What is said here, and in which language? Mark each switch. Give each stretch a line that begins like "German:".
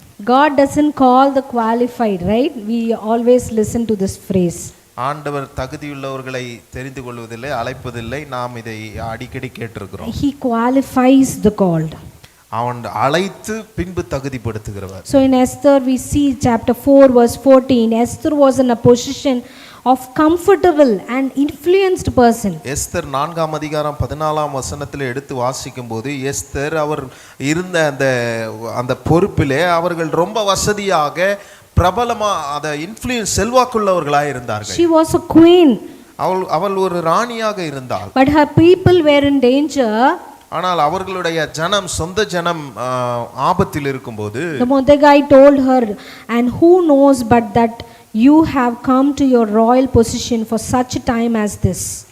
English: God doesn't call the qualified, right? We always listen to this phrase.
Tamil: ஆண்டவர் தகுதியுள்ளவர்களை தெரிந்து கொள்வதில்லை, அழைப்பதில்லை. நாம் இதை அடிக்கடி கேட்டிருக்கிறோம்.
English: He qualifies the called.
Tamil: அவன் அழைத்து பின்பு தகுதிப்படுத்துகிறவர்.
English: So in Esther we see chapter 4 verse 14, Esther was in a position of comfortable and influenced person.
Tamil: Esther 4ஆம் அதிகாரம் 14ஆம் வசனத்தில் எடுத்து வாசிக்கும்போது எஸ்தர் அவர் இருந்த அந்த பொறுப்பிலே அவர்கள் ரொம்ப வசதியாக பிரபலமா அத இன்ஃப்ளூயன்ஸ் செல்வாக்குள்ளவர்களாக இருந்தார்கள்.
English: She was a queen.
Tamil: அவள் ஒரு ராணியாக இருந்தாள்.
English: But her people were in danger.
Tamil: ஆனால் அவர்களுடைய ஜனம், சொந்த ஜனம் ஆபத்தில் இருக்கும்போது
English: The Mordecai told her, and who knows but that you have come to your royal position for such a time as this.